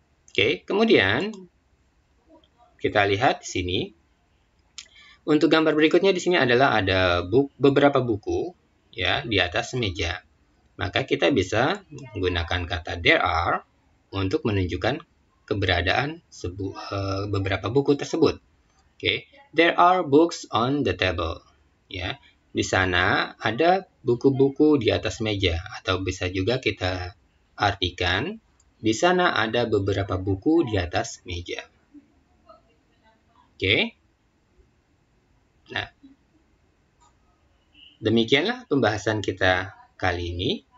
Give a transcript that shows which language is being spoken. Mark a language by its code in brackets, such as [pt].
[id] Oke, kemudian kita lihat di sini. Untuk gambar berikutnya di sini adalah ada beberapa buku ya di atas meja. Maka kita bisa menggunakan kata there are untuk menunjukkan keberadaan beberapa buku tersebut. [en] Oke, there are books on the table. [id] Ya, di sana ada buku-buku di atas meja, atau bisa juga kita artikan di sana ada beberapa buku di atas meja. Oke. Nah, demikianlah pembahasan kita kali ini.